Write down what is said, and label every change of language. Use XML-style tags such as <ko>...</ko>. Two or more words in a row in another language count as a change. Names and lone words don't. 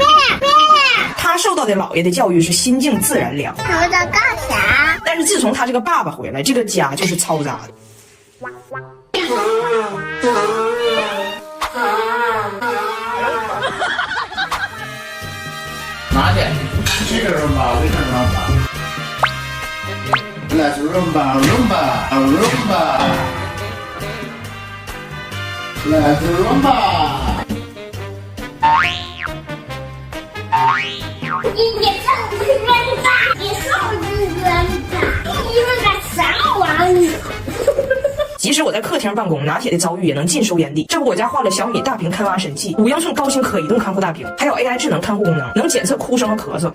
<zh>他受到的姥爷的教育是心静自然凉。我在干啥？但是自从他这个爸爸回来，这个家就是嘈杂的。拿去，这个rumba，为什么 rumba？</zh> <en>Let's rumba，rumba，rumba。 Let's rumba。</en> <zh>你上去扔吧，你上去扔吧，你们干啥玩意？即使我在客厅办公，拿铁的遭遇也能尽收眼底。这不，我家换了小米大屏看娃神器，5英寸高清可移动看护大屏，还有 AI 智能看护功能，能检测哭声和咳嗽。</zh>